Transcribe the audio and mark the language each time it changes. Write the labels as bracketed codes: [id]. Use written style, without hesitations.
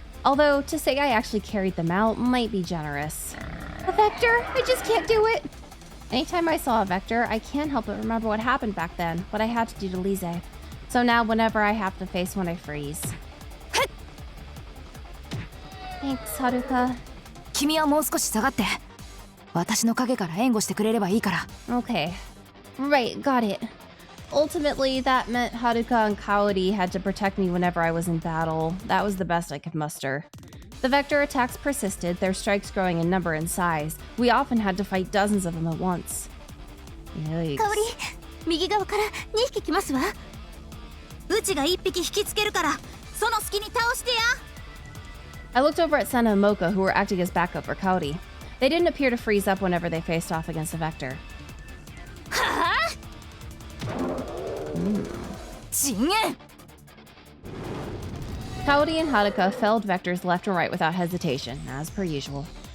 [en] Although, to say I actually carried them out might be generous. A vector? I just can't do it! Anytime I saw a vector, I can't help but remember what happened back then, what I had to do to Lise. So now whenever I have to face one, I freeze. Thanks, Haruka. [ja] 君はもう少し下がって。私の影から援護してくれればいいから。 [en] Okay. Right, got it. Ultimately, that meant Haruka and Kaori had to protect me whenever I was in battle. That was the best I could muster. The vector attacks persisted, their strikes growing in number and size. We often had to fight dozens of them at once. Yikes. [ja] 香り、右側から2匹来ますわ。うちが1匹引きつけるから、その隙に倒してや。 [en] I looked over at Senna and Mocha, who were acting as backup for Kaori. They didn't appear to freeze up whenever they faced off against the vector. はぁ陣営 Kaori and Haruka felled vectors left and right without hesitation, as per usual.